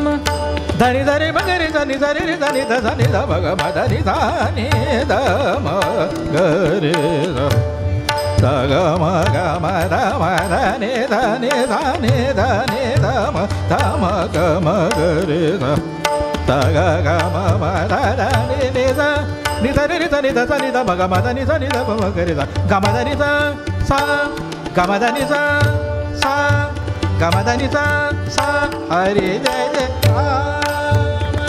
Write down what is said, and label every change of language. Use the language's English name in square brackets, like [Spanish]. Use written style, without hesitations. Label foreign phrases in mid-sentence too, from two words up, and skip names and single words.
[Sanskrit] धनि धनि मगरि धनि धनि रि धनि ध धनि ध भग म धनि धनि ध म गरि ध ग म ग म ध म धनि धनि धनि धनि ध म ग म गरि ध ध ग ग म म ध धनि नि ध नि ध रि ध नि ध धनि ध भग म धनि धनि ध म गरि ध ग म धनि ध सा ग म धनि ध सा ग म धनि ध सा हरि जय जय